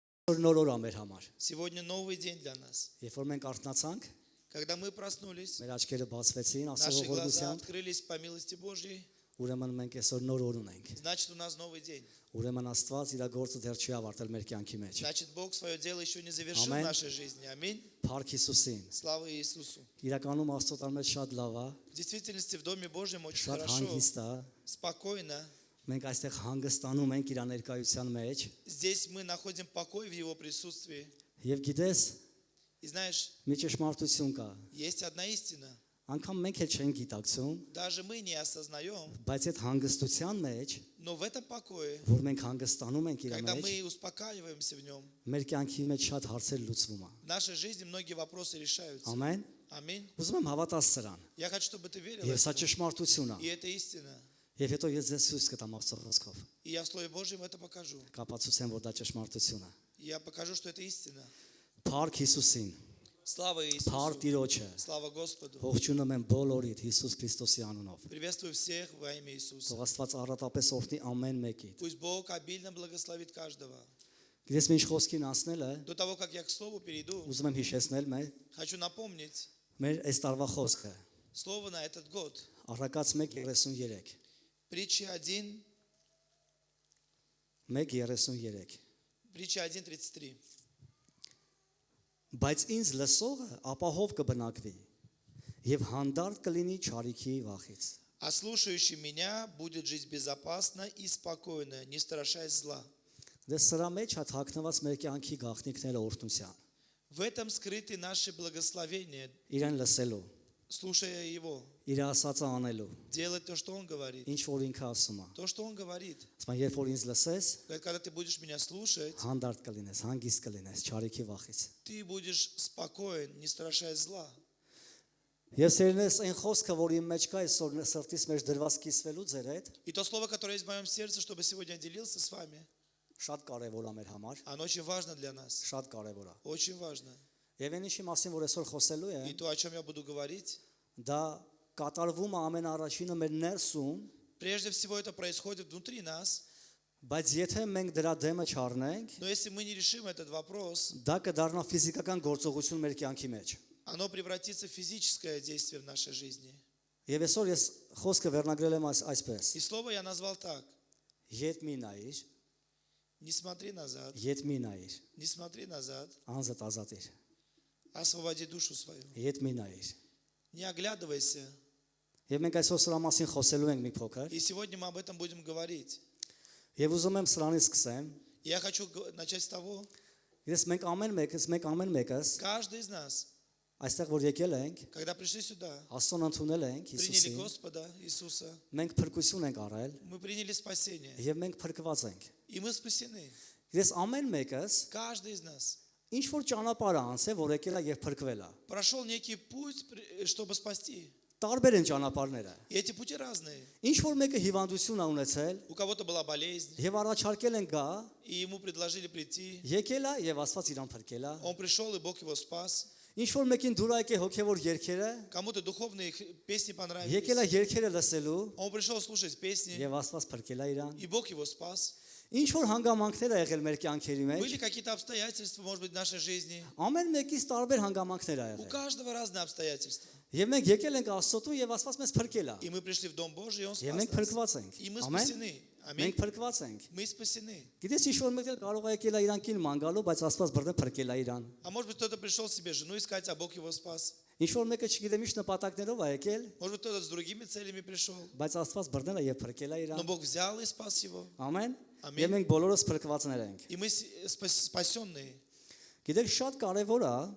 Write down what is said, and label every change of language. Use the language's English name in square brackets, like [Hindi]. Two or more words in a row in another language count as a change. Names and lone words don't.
[Armenian] Նոր օր է մեր համար։ [Russian] Сегодня новый день для нас. [Armenian] Երբ որ մենք արթնացանք, [Russian] Когда мы проснулись, [Armenian] մեր աչքերը բացվեցին [Russian] наши глаза [Armenian] Աստծո [Russian] открылись по милости Божьей, [Armenian] ուրեմն մենք այսօր նոր օր ունենք։ [Russian] значит, у нас новый день. [Armenian] Ուրեմն Աստված իր գործը դեռ չի ավարտել մեր կյանքի մեջ։ [Russian] Значит, Бог свое дело еще не завершил в [Armenian] Ամեն։ [Russian] нашей жизни. Аминь. [Armenian] Փառք Հիսուսին։ [Russian] Слава Иисусу. [Armenian] Իրականում Աստծո տան մեջ շատ լավ է, [Russian] В действительности, в Доме Божьем очень [Armenian] շատ [Russian] хорошо, [Armenian] հանգիստ է։ [Russian] спокойно. [Armenian] Մենք այստեղ հանգստանում ենք իր ներկայության մեջ։ [Russian] Здесь мы находим покой в Его присутствии. [Armenian] Եվ գիտես, [Russian] И знаешь, [Armenian] մի ճշմարտություն կա։ [Russian] есть одна истина. [Armenian] Անկամ մենք էլ չենք գիտակցում, [Russian] Даже мы не осознаем, [Armenian] բայց այդ հանգստության մեջ, [Russian] но в этом покое, [Armenian] որ մենք հանգստանում ենք իր [Russian] когда [Armenian] մեջ, [Russian] мы успокаиваемся в Нем, [Armenian] մեր կյանքի մեջ շատ հարցեր լուծվում է։ [Russian] в нашей жизни многие вопросы решаются. [Armenian] Ամեն։ [Russian] Аминь. [Armenian] Ուզում եմ հավատաս սրան։ [Russian] Я хочу, чтобы ты верил [Armenian] Եվ սա [Russian] этому. [Armenian] ճշմարտություն է։ [Russian] И это истина. [Armenian] Եվ հետո ես ձեզ ցույց կտամ Աստծո խոսքով։ [Russian] И я в Слове Божьем это покажу. [Armenian] Կապացուցեմ, որ դա ճշմարտություն է։ [Russian] Я покажу, что это истина. [Armenian] Փառք Հիսուսին։ [Russian] Слава [Armenian] Փառք [Russian] Иисусу. [Armenian] Տիրոջը։ [Russian] Слава Господу. [Armenian] Ողջունում եմ բոլորիդ Հիսուս Քրիստոսի անունով։ [Russian] Приветствую всех во имя Иисуса. [Armenian] Թող Աստված առատապես օրհնի ամեն մեկիդ։ [Russian] Пусть Бог обильно благословит каждого. [Armenian] Գիտես ինչ խոսքին ասնել է, [Russian] До того, как я к Слову перейду, [Armenian] ուզում եմ հիշեցնել մեր [Russian] хочу напомнить [Armenian] այս տարվա խոսքը։ [Russian] Слово на этот год. [Armenian] Առակաց 1:33։ [Russian] Притча 1, [Armenian] 1:33։ [Russian] притча 1:33. [Armenian] Բայց ինձ լսողը ապահով կբնակվի եւ հանդարտ կլինի չարիքի վախից։ [Russian] А слушающий меня будет жить безопасно и спокойно, не страшась зла. [Armenian] Դե սրա մեջ հա թաքնված մեր կյանքի գաղտնիքները օրհնության։ [Russian] В этом скрыты наши благословения, [Armenian] Իրեն լսելու, [Russian] слушая Его, [Armenian] իր ասածը անելու, [Russian] делать то, что Он говорит. [Armenian] ինչ որ ինքը ասում է։ [Russian] То, что Он говорит. [Armenian] Ասում երբ որ ինձ լսես, [Russian] Когда ты будешь меня слушать, [Armenian] հանդարտ կլինես, հանգիստ կլինես չարիքի վախից։ [Russian] ты будешь спокоен, не страшась зла. [Armenian] Ես երնես այն խոսքը, որ իմ մեջ կա, այսօր սրտից մեջ դրված կիսվելու ձեր հետ, [Russian] И то слово, которое есть в моем сердце, чтобы сегодня делился с вами, [Armenian] շատ կարևոր է մեր համար, [Russian] оно очень важно для нас. [Armenian] շատ կարևոր է։ [Russian] Очень важно. [Armenian] Եվ այն ինչի մասին որ այսօր խոսելու [Russian] И [Armenian] եմ, [Russian] то, о чем я буду говорить, [Armenian] դա կատարվում է ամենաառաջինը մեր ներսում, [Russian] прежде всего это происходит внутри нас. [Armenian] բայց եթե մենք դրա դեմը չառնենք, [Russian] Но если мы не решим этот вопрос, [Armenian] դա կդառնա ֆիզիկական գործողություն մեր կյանքի մեջ։ [Russian] оно превратится в физическое действие в нашей жизни. [Armenian] Եվ այսօր ես խոսքը վերնագրել եմ այսպես. [Russian] И слово я назвал так. [Armenian] Ետ մի նայիր, [Russian] Не смотри назад, [Armenian] ետ մի նայիր, [Russian] не смотри назад, [Armenian] անձդ ազատիր։ [Russian] освободи душу свою. [Armenian] Ետ մի նայիր։ [Russian] Не оглядывайся. [Armenian] Եվ մենք այսօր սրա մասին խոսելու ենք մի փոքր, [Russian] И сегодня мы об этом будем говорить. [Armenian] եւ ուզում եմ սրանից սկսեմ։ [Russian] Я хочу начать с того, [Armenian] Ես մենք ամեն մեկս [Russian] каждый из нас, [Armenian] այստեղ որ եկել ենք, [Russian] когда пришли сюда, [Armenian] Աստծուն ընդունել ենք [Russian] приняли [Armenian] Հիսուսին, [Russian] Господа Иисуса, [Armenian] մենք փրկություն ենք առել [Russian] мы приняли спасение, [Armenian] եւ մենք փրկված ենք։ [Russian] и мы спасены. [Armenian] Ես ամեն մեկս [Russian] Каждый из нас [Armenian] ինչ որ ճանապարհ է անցել, որ եկել է եւ փրկվել է։ [Russian] прошел некий путь, чтобы спасти. [Armenian] Տարբեր են ճանապարհները։ [Russian] И эти пути разные. [Armenian] Ինչ որ մեկը հիվանդություն է ունեցել [Russian] У кого-то была болезнь, [Armenian] եւ առաջարկել են գա, [Russian] и ему предложили прийти. [Armenian] եկել է եւ Աստված իրան փրկել է։ [Russian] Он пришел, и Бог его спас. [Armenian] Ինչ որ մեկին դուր եկե հոգեվոր երգերը, [Russian] Кому-то духовные песни [Armenian] եկել է [Russian] понравились. [Armenian] երգերը лսելու [Russian] Он пришел слушать песни, [Armenian] եւ Աստված փրկել է իրան։ [Russian] и Бог его спас. [Armenian] Ինչ որ հանգամանքներ ա եղել մեր կյանքերի մեջ, [Russian] Были какие-то обстоятельства, может быть, в нашей жизни. [Armenian] ամեն մեկից տարբեր հանգամանքներ ա [Russian] У [Armenian] եղել։ [Russian] каждого разные обстоятельства. [Armenian] Եվ մենք եկել ենք Աստծո եւ Աստված մեզ փրկել է։ [Russian] И мы пришли в Дом Божий, и Он [Armenian] Եվ [Russian] спас [Armenian] մենք [Russian] нас. [Armenian] փրկված ենք։ [Russian] И мы [Armenian] Ամեն։ [Russian] спасены. [Armenian] Մենք [Russian] Аминь. [Armenian] փրկված ենք։ [Russian] Мы спасены. [Armenian] Գիտես ինչ որ մեկը կարող է եկել է իրան կին ման գալու, բայց Աստված բռնե փրկել է իրան։ [Russian] А может быть, кто-то пришел себе жену искать, а Бог его спас. [Armenian] Ինչ որ մեկը չգիտեմ ինչ նպատակներով ա եկել, [Russian] Может быть, кто-то с другими целями пришел. [Armenian] բայց Աստված բռնել է եւ փրկել է [Russian] Но [Armenian] իրան։ [Russian] Бог взял и спас его. [Armenian] Ամեն։ Ամեն։ Եվ մենք բոլորս փրկվածներ ենք։ [Russian] И мы спасенные. [Armenian] Գիտեք շատ կարեւոր է,